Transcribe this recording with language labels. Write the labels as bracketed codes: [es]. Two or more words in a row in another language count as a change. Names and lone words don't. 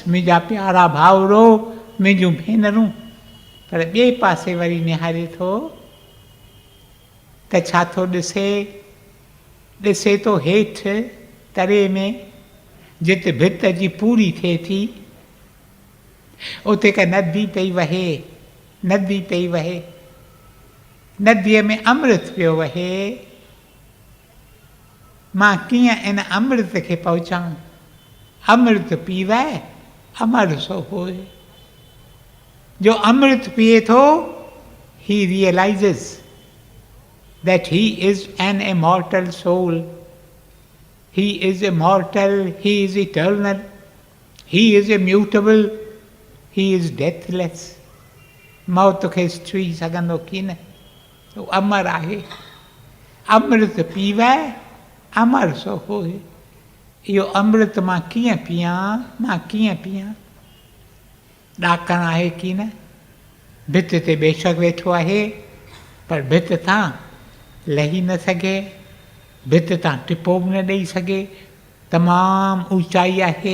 [sd] मुंहिंजा प्यारा भाउरो, मुंहिंजूं भेनरूं, पर ॿिए पासे वरी निहारे थो त छा थो ॾिसे थो हेठि तरे में, जिते भित जी पूरी थिए थी, उते हिकु नदी पई वहे, नदीअ में अमृत पियो वहे। मां कीअं इन अमृत खे पहुचां? [pa] अमृत पीवै अमर सो होए। [sd] जो अमृत पिए थो, [en] he realizes that he is an immortal soul. He is immortal, he is eternal, he is immutable, he is deathless. [sd] मौत खे छुई सघंदो की न, हू अमर आहे। [pa] अमृत पीवै अमर सो होए। [sd] इहो अमृत मां कीअं पियां? ॾाकण आहे की न? भित ते बेशक वेठो आहे, पर भित तां लही न सघे, भित तां टिपो बि न ॾेई सघे, तमामु ऊचाई आहे।